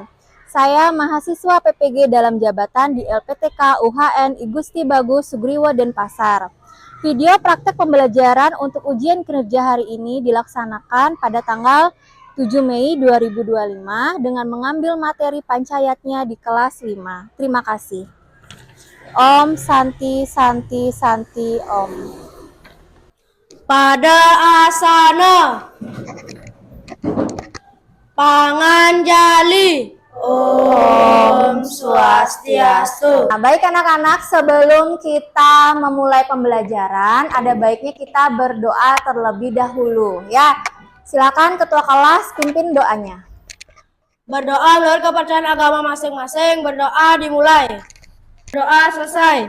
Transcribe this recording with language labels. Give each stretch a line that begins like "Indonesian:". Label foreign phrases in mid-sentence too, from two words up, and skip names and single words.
Indonesian: Saya mahasiswa PPG dalam jabatan di LPTK UHN I Gusti Bagus Sugriwo Denpasar. Video praktek pembelajaran untuk ujian kinerja hari ini dilaksanakan pada tanggal 7 Mei 2025 dengan mengambil materi pancayatnya di kelas 5. Terima kasih.
Sanskrit: Om Santi Santi Santi Om.
Indonesian: Pada asana panganjali.
Sanskrit: Om Swastiastu.
Indonesian: Nah, baik anak-anak, sebelum kita memulai pembelajaran, ada baiknya kita berdoa terlebih dahulu ya. Silakan ketua kelas pimpin doanya. Berdoa menurut kepercayaan agama masing-masing. Berdoa dimulai. Doa selesai.